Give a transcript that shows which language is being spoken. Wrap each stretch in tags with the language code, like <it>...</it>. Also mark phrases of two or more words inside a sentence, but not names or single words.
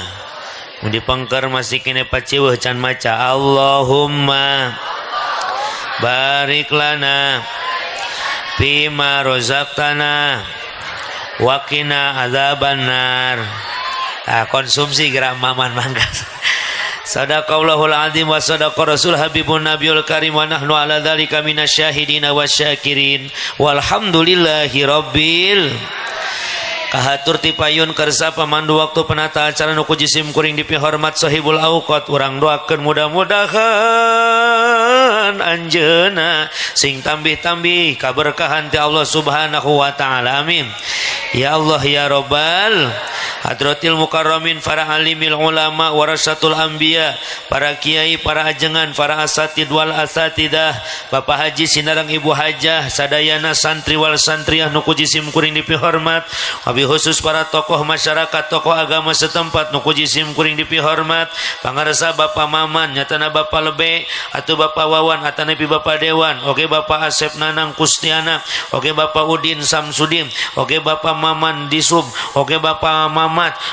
<su>Di pangkar masih kene paciweuh can maca</su> <ar>اللهم بارك لنا فيما رزقتنا وقنا عذاب النار.</ar> <su>Konsumsi gerak maman mangga.</su> <ar>صدق الله العظيم وصدق رسول حبيب النبي الكريم ونحن على ذلك من الشاهدين والشاكرين والحمد لله رب</ar> <su>kahatur ti payun kersa pamandu waktu penata acara nu ku jisim kuring dipihormat</su> <ar>صاحب الأوقات</ar> <su>urang doakeun mudah-mudahan anjeunna sing tambih-tambih kaberkahan ti Allah</su> <ar>سبحانه و تعالى آمين يا الله يا رب الحضرات المكرمين</ar> <su>para</su> <ar>عالم العلماء ورثة الأنبياء</ar> <su>para kiai para ajengan para</su> <ar>أساتيذ والأساتذة</ar> <su>Bapak Haji Sinarang Ibu Hajah sadayana santri wal santriyah nu ku jisim kuring dipihormat</su> <ar>وبالخصوص</ar> <su>para</su> <id>tokoh masyarakat tokoh agama setempat</id> <su>nu ku jisim kuring dipihormat pangarsa Bapak Maman nyatana Bapak Lebe atau Bapak Wawan atana pi Bapak Dewan oge Bapak Asep Nanang Kustiana oge Bapak Udin Samsudin oge Bapak Maman Disub oge Bapak Mamat</su>